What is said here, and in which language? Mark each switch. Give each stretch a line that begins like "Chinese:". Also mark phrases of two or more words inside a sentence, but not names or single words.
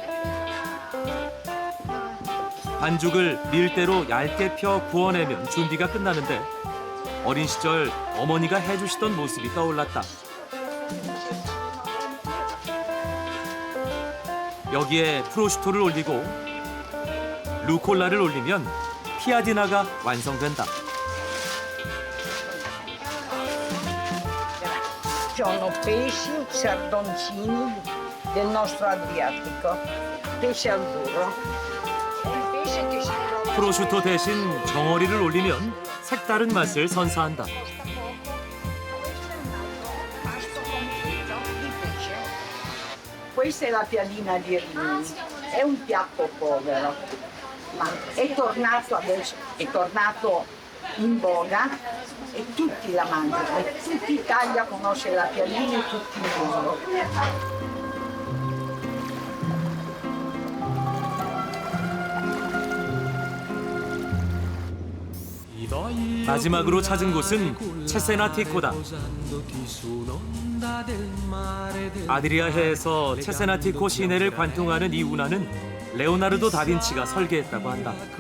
Korean: 반죽을 밀대로 얇게 펴 구워내면 준비가 끝나는데 어린 시절 어머니가 해주시던 모습이 떠올랐다. 여기에 프로슈토를 올리고 루콜라를 올리면 피아디나가 완성된다.
Italian: Sono pesci, sardoncini del nostro Adriatico, pesce al burro.
Korean: 프로슈토 대신 정어리를 올리면 색다른 맛을 선사한다.
Italian: Questa è la piadina di Rimini, è un piatto povero, ma è tornato adesso, è tornato in voga e tutti la mangiano, tutta Italia conosce la piadina e tutti il mondo.
Korean: 마지막으로 찾은 곳은 체세나티코다. 아드리아해에서 체세나티코 시내를 관통하는 이 운하는 레오나르도 다빈치가 설계했다고 한다.